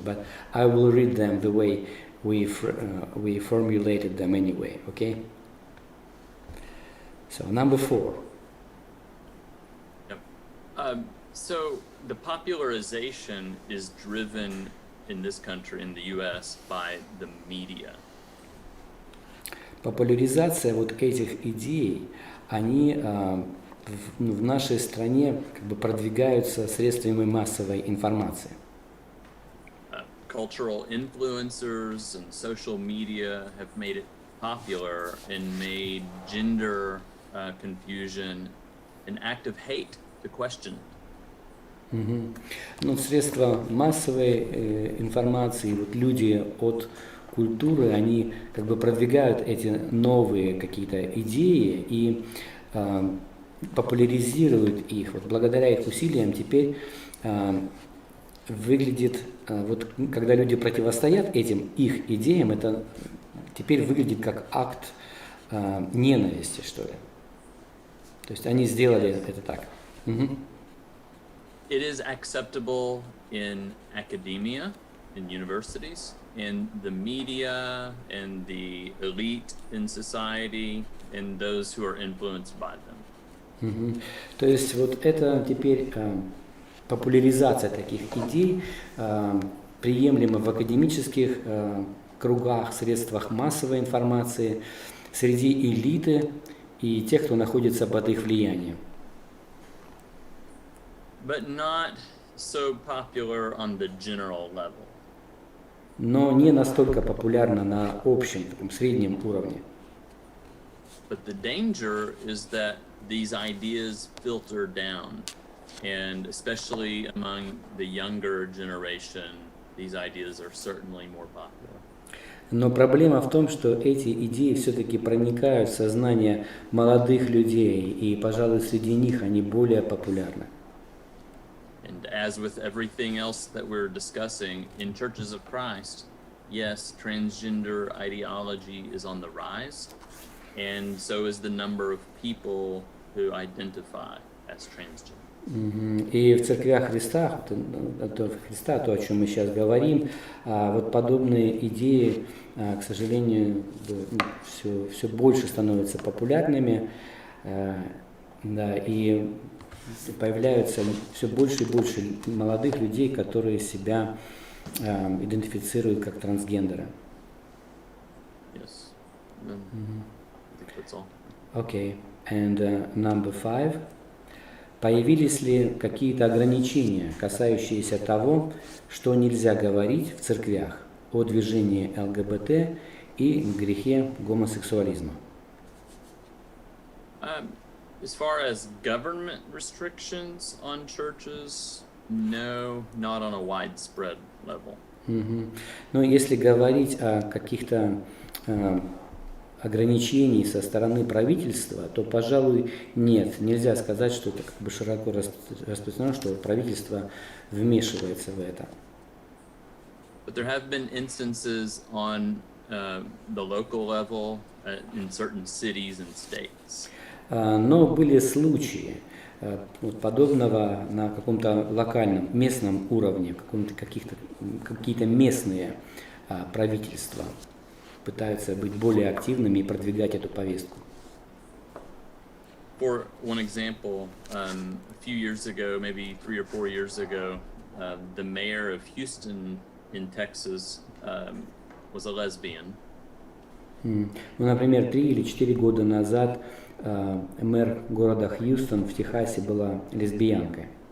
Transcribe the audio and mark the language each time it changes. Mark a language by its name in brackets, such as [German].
[English] But I will read them the way we formulated them anyway. Okay. So number 4. Yep. So the popularization is driven in this country, in the U.S., by the media. [Russian] Популяризация вот этих идей, они в нашей стране как бы продвигаются средствами массовой информации. [English] Cultural influencers and social media have made it popular and made gender confusion an act of hate to question. [Russian] Ну, средства массовой информации, вот люди от культуры, они как бы продвигают эти новые какие-то идеи и популяризируют их. Вот благодаря их усилиям теперь выглядит, вот когда люди противостоят этим их идеям, это теперь выглядит как акт ненависти, что ли. То есть они сделали это так. [English] It is acceptable in academia, in universities, in the media, and the elite in society, and those who are influenced by them. [Russian] То есть вот это теперь популяризация таких идей приемлема в академических кругах, средствах массовой информации, среди элиты и тех, кто находится под их влиянием. [English] But not so popular on the general level. [Russian] Но не настолько популярна на общем, таком среднем уровне. [English] But the danger is that these ideas filter down, and especially among the younger generation, these ideas are certainly more popular. [Russian] Но проблема в том, что эти идеи все-таки проникают в сознание молодых людей, и, пожалуй, среди них они более популярны. [English] And as with everything else that we're discussing, in churches of Christ, yes, transgender ideology is on the rise, and so is the number of people who identify as transgender. [Russian] И в церквях Христа, то, о чем мы сейчас говорим, вот подобные идеи, к сожалению, все больше становятся популярными, да, и появляются все больше и больше молодых людей, которые себя идентифицируют как трансгендеры. [English] Yes. I think that's all. Okay. And number 5. [Russian] Появились ли какие-то ограничения, касающиеся того, что нельзя говорить в церквях о движении ЛГБТ и грехе гомосексуализма? [English] As far as government restrictions on churches, No, not on a widespread level. [Russian] Но если говорить о каких-то ограничений со стороны правительства, то, пожалуй, нет. Нельзя сказать, что это как бы широко распространено, что правительство вмешивается в это. [English] But there have been instances on the local level in certain cities and states. [Russian] Но были случаи подобного на каком-то локальном, местном уровне, какие-то местные правительства пытаются быть более активными и продвигать эту повестку. [English] For one example, a few years ago, maybe 3 or 4 years ago, the mayor of Houston in Texas was a lesbian. [Russian] Ну, например, 3 или 4 года назад мэр города Хьюстон в Техасе была лесбиянкой.